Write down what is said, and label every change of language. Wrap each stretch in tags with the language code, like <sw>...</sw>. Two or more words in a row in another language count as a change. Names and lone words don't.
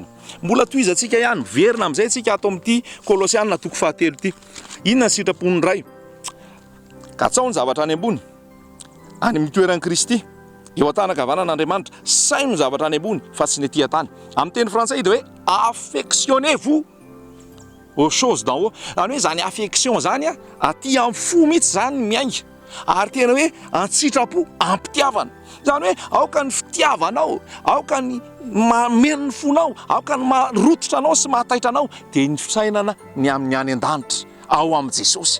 <mg>Mbola toizantsika ihany, verina amin'izay tsika ato amin'ity Kolosiana 3 ity. Inona ny sitrapon'ny ray? Katsao ny zavatra any ambony, any amin'ny toeran'i Kristy, eo an-tanakavanan'Andriamanitra. Saino ny zavatra any ambony fa tsy ny aty an-tany. Amin'ny teny frantsay dia hoe</mg> <fr>affectionnez-vous aux choses d'en haut.</fr> <mg>Zany hoe zany affection zany aty amin'ny fo mihitsy zany miainga, ary tena hoe an-tsitrapo, ampitiavana. Zany hoe aoka ny fitiavanao, aoka ny mameno ny fonao, aoka ny marototra anao sy mahataitra anao dia ny fisainana ny amin'ny any an-danitra ao amin'ny Jesosy.</mg>